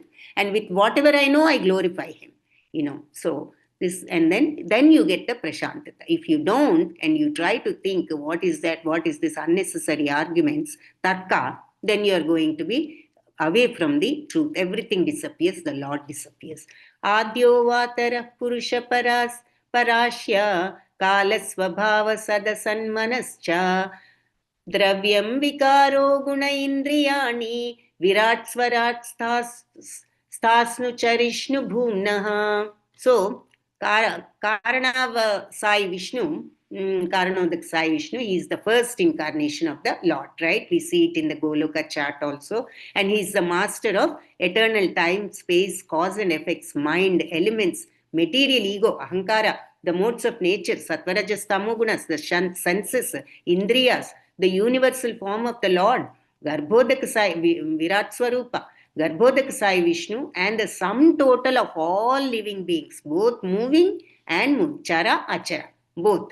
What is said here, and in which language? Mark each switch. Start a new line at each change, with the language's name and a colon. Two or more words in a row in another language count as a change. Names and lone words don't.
English: And with whatever I know, I glorify him. So this, and then you get the prashantata. If you don't, and you try to think, what is that? What is this unnecessary arguments, tarka, then you are going to be away from the truth. Everything disappears. The Lord disappears.
Sanskrit: आद्योऽवतारः पुरुषः परस्य कालःस्वभावः सदसन्मनश्च द्रव्यं विकारो गुण इन्द्रियाणि विराट् स्वराट् स्थास्नु चरिष्णु भूम्नः.
English: So, Karanav Sai Vishnu, Karanodak Sai Vishnu, he is the first incarnation of the Lord, right? We see it in the Goloka chart also. And he is the master of eternal time, space, cause and effects, mind, elements, material ego, ahankara, the modes of nature,
Sanskrit: सत्त्व-रजस्, तमोगुणाः,
English: the senses, indriyas, the universal form of the Lord, Garbhodak Sai, Virat Swarupa, Garbhodak Sai Vishnu, and the sum total of all living beings, both moving and
Sanskrit: चर, अचर,
English: both.